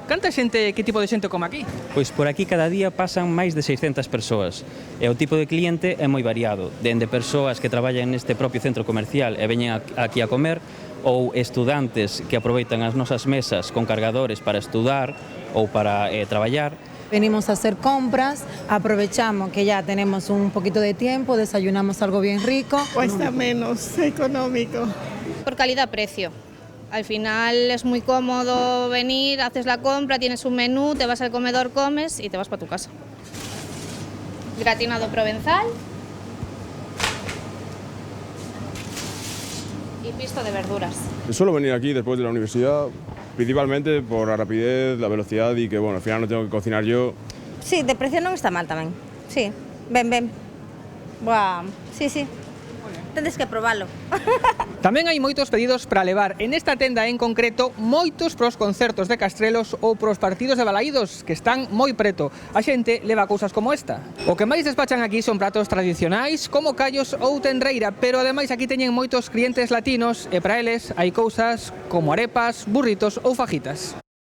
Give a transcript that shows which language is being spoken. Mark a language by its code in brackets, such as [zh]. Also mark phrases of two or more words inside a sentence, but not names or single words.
[gl] Canta xente, que tipo de xente come aquí? Pois por aquí cada día pasan máis de 600 persoas e o tipo de cliente é moi variado, dende persoas que traballan neste propio centro comercial e veñen aquí a comer, ou estudantes que aproveitan as nosas mesas con cargadores para estudar ou para traballar. [es] Venimos a hacer compras, aprovechamos que ya tenemos un poquito de tiempo, desayunamos algo bien rico. Cuesta menos, económico. Por calidad-precio. Al final es muy cómodo venir, haces la compra, tienes un menú, te vas al comedor, comes y te vas para tu casa. Gratinado provenzal y pisto de verduras. Suelo venir aquí después de la universidad, principalmente por la rapidez, la velocidad y que, bueno, al final no tengo que cocinar yo. [gl] Sí, de precio non está mal tamén. Sí, ven. Buah, sí. Tedes que probalo. Tamén hai moitos pedidos para levar en esta tenda en concreto moitos pros concertos de Castrelos ou pros partidos de Balaídos, que están moi preto. A xente leva cousas como esta. O que máis despachan aquí son pratos tradicionais como callos ou tenreira, pero ademais aquí teñen moitos clientes latinos e para eles hai cousas como arepas, burritos ou fajitas.